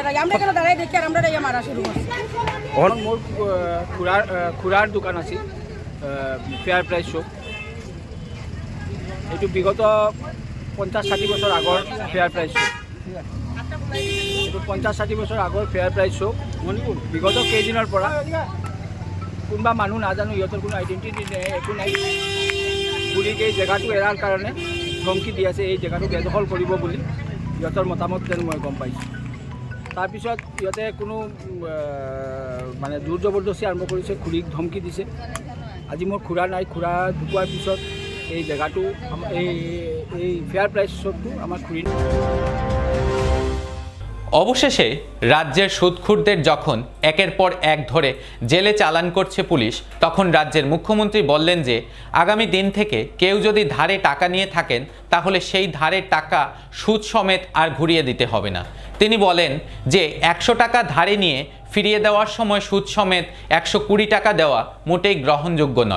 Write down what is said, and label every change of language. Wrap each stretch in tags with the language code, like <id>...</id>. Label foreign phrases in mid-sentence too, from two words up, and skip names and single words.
<bn>আমরা কেন দাঁড়াই দেখি আর আমরা মারা শুরু করছি।</bn> <as>মোর খুড়ার দোকান আছে</as> <en>fair price shop.</en> <as>এইটো বিগত 50-60 বছর আগৰ</as> <en>fair price shop.</en> <as>এইটো 50-60 বছর আগৰ</as> <en>fair price shop.</en> <as>বিগত কেইদিনৰ পৰা কোনোবা মানুহ নাজানো, ইহঁতৰ কোনো আইডেণ্টিটি একো নাই, বুঢ়ীক এই জেগাটো এৰাৰ কাৰণে ধমকি দি আছে, এই জেগাটো বেদখল কৰিব বুলি ইহঁতৰ মতামত যেন মই গম পাইছোঁ। তাৰপিছত ইহঁতে কোনো মানে জোৰ জবৰদস্তি আৰম্ভ কৰিছে, খুৰীক ধমকি দিছে। আজি মোৰ খুৰা নাই, খুৰা ঢুকোৱাৰ পিছত এই জেগাটো এই</as> <en>fair price shopটো</en> <as>আমাৰ খুৰী।</as> <bn>অবশেষে রাজ্যের সুদখোরদের যখন একের পর এক ধরে জেলে চালান করছে পুলিশ, তখন রাজ্যের মুখ্যমন্ত্রী বললেন যে আগামী দিন থেকে কেউ যদি ধারে টাকা নিয়ে থাকেন তাহলে সেই ধারের টাকা সুদ সমেত আর ঘুরিয়ে দিতে হবে না। তিনি বলেন যে 100 টাকা ধারে নিয়ে ফিরিয়ে দেওয়ার সময় সুদ সমেত 120 টাকা দেওয়া মোটেই গ্রহণযোগ্য নয়।</bn>